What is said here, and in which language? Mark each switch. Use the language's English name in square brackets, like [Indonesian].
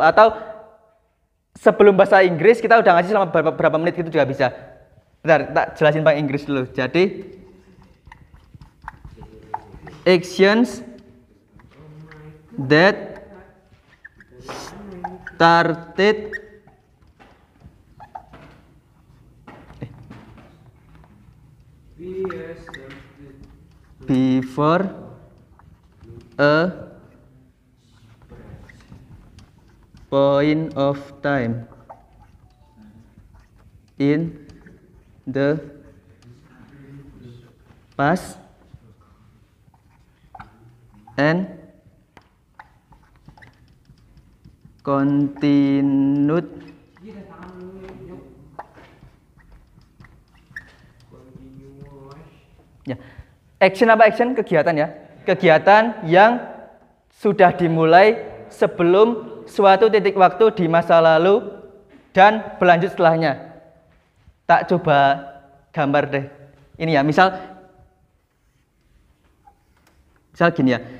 [Indonesian] Atau sebelum bahasa Inggris kita udah ngaji selama berapa menit gitu juga bisa. Bentar, tak jelasin pakai Inggris dulu. [English] Jadi actions that started before a point of time in the past and continued ya. [Indonesian] Action apa action? Kegiatan ya. Kegiatan yang sudah dimulai sebelum suatu titik waktu di masa lalu dan berlanjut setelahnya. Tak coba gambar deh. Ini ya, misal gini ya.